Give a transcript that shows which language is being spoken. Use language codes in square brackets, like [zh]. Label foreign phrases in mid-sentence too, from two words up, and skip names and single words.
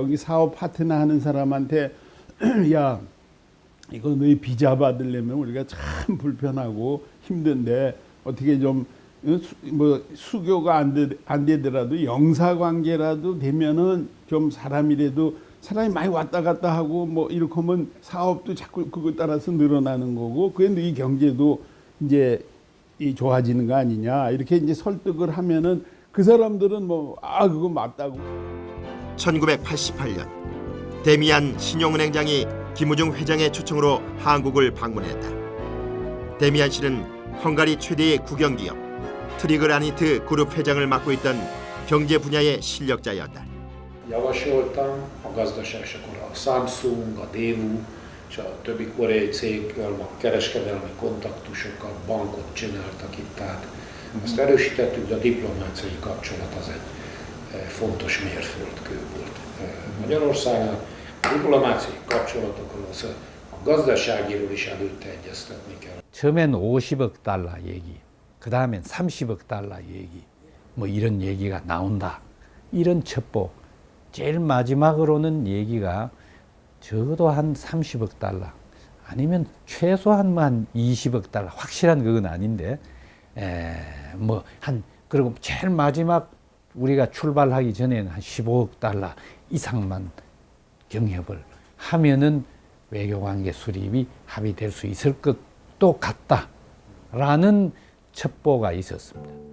[ko] 여기 사업 파트너 하는 사람한테 야 이거 너희 비자 받으려면 우리가 참 불편하고 힘든데 어떻게 좀 뭐 수교가 안 되더라도 영사 관계라도 되면은 좀 사람이라도 사람이 많이 왔다 갔다 하고 뭐 이렇게 하면 사업도 자꾸 그거 따라서 늘어나는 거고 그런데 이 경제도 이제 이 좋아지는 거 아니냐 이렇게 이제 설득을 하면은 그 사람들은 뭐 그거 맞다고. 1988년 데미안 신용은행장이 김우중 회장의 초청으로 한국을 방문했다. 데미안 씨는 헝가리 최대의 국영기업 트리그라니트 그룹 회장을 맡고 있던 경제 분야의 실력자였다. [hu] Javasoltam a gazdaság, és akkor a Samsung, a Daewoo és a többi koreai céggel a kereskedelmi kontaktusokat, bankot csináltak itt, tehát azt erősítettük, de a diplomáciai kapcsolat az egy fontos mérföldkő volt. Magyarországon a diplomáciai kapcsolatokról a gazdaságiról is előtte egyeztetni kell. [ko] 처음엔 50억 달러 얘기, 그 다음엔 30억 달러 얘기, 뭐 이런 얘기가 나온다. 이런 첩보. 제일 마지막으로는 얘기가 적어도 한 30억 달러 아니면 최소한 한 20억 달러 확실한 그건 아닌데 뭐 한 그리고 제일 마지막 우리가 출발하기 전에는 한 15억 달러 이상만 경협을 하면은 외교관계 수립이 합의될 수 있을 것도 같다라는 첩보가 있었습니다.